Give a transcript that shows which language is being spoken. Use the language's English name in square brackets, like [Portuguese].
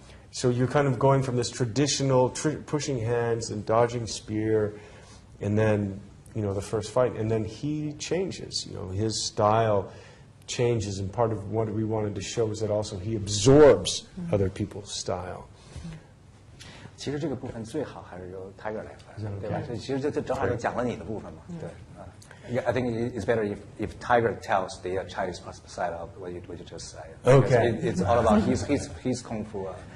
[English] So you're kind of going from this traditional pushing hands and dodging spear, and then, the first fight, and then he changes, his style changes, and part of what we wanted to show is that also he absorbs other people's style. [Chinese] 其实这个部分最好还是由 Taiger 来翻，对吧？所以其实这正好就讲了你的部分嘛，对啊。 [English] Yeah, I think it's better if Taiger tells the Chinese side of what you just said. Okay. It's all about his kung fu.